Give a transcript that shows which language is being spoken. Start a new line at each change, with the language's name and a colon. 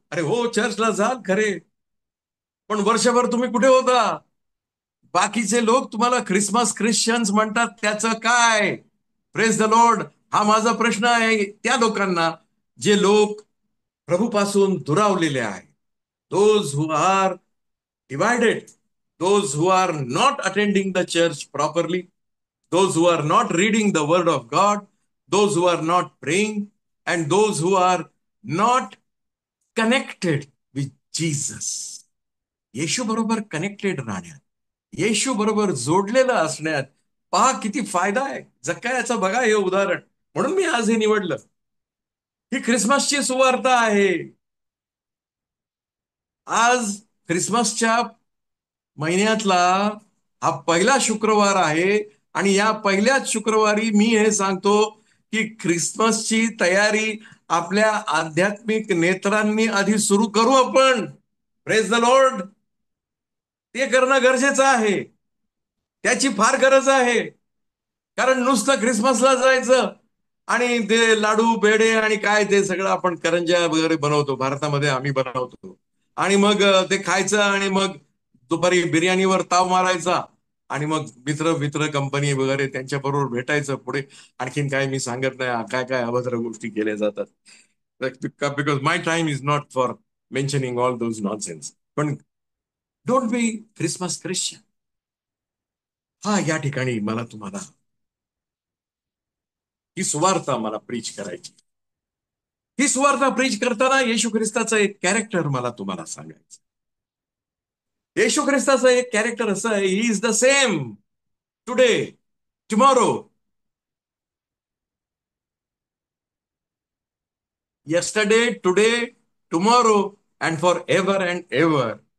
Marathi: अरे हो, चर्चला जाल खरे, पण वर्षभर तुम्ही कुठे होता? बाकीचे लोक तुम्हाला ख्रिसमस ख्रिश्चन्स म्हणतात, त्याचं काय?
English: Praise the Lord.
Marathi: हा माझा प्रश्न आहे त्या लोकांना जे लोक प्रभूपासून दुरावलेले आहेत.
English: Those who are divided, those who are not attending the church properly, those who are not reading the word of God, those who are not praying, and those who are not connected with Jesus.
Marathi: येशू बरोबर connected राहण्यात, येशू बरोबर जोडलेलं असण्यात पहा किती फायदा आहे. जक्कायाचं बघा हे उदाहरण. म्हणून मी आज हे निवडलं. ही ख्रिसमसची सुवार्ता आहे. आज ख्रिसमसच्या महिन्यातला हा पहिला शुक्रवार आहे आणि या पहिल्याच शुक्रवारी मी हे सांगतो की ख्रिसमसची तयारी आपल्या आध्यात्मिक नेत्रांनी आधी सुरू करू आपण.
English: Praise the Lord.
Marathi: ते करणं गरजेचं आहे. त्याची फार गरज आहे. कारण नुसतं ख्रिसमसला जायचं आणि ते लाडू पेढे आणि काय ते सगळं आपण करंज्या वगैरे बनवतो, भारतामध्ये आम्ही बनवतो, आणि मग ते खायचं आणि मग दुपारी बिर्याणीवर ताव मारायचा आणि मग मित्र मित्र कंपनी वगैरे त्यांच्या बरोबर भेटायचं. पुढे आणखीन काय मी सांगत नाही, काय काय अभद्र गोष्टी केल्या जातात.
English: Because my time is not for mentioning all those nonsense. पण don't be Christmas Christian.
Marathi: हा, या ठिकाणी मला तुम्हाला ही सुवार्ता मला प्रीच करायची. ही सुवार्ता प्रीच करताना येशू ख्रिस्ताचं एक कॅरेक्टर मला तुम्हाला सांगायचं. येशू ख्रिस्ताचं एक कॅरेक्टर असं आहे,
English: He is the same today, tomorrow, yesterday, today, tomorrow, and for ever and ever.